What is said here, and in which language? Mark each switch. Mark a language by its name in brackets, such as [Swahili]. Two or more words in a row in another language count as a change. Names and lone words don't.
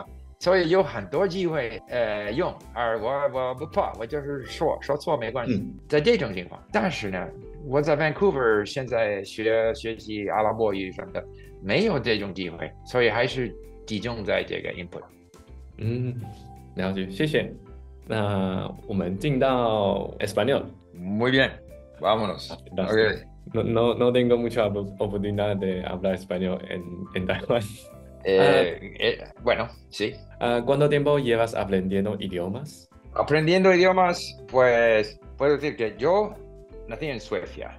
[Chinese] 所以有很多机会用，而我不怕，我就是说错没关系。在这种情况，但是呢，我在 Vancouver 现在学习阿拉伯语什么的，没有这种机会，所以还是集中在这个 input。了解，谢谢。那我们进到 Español。 [Spanish] Muy bien, vámonos. Okay. No tengo mucha oportunidad de hablar español en Taiwán. Bueno, sí. ¿Cuánto tiempo llevas aprendiendo idiomas? Aprendiendo idiomas, pues puedo decir que yo nací en Suecia.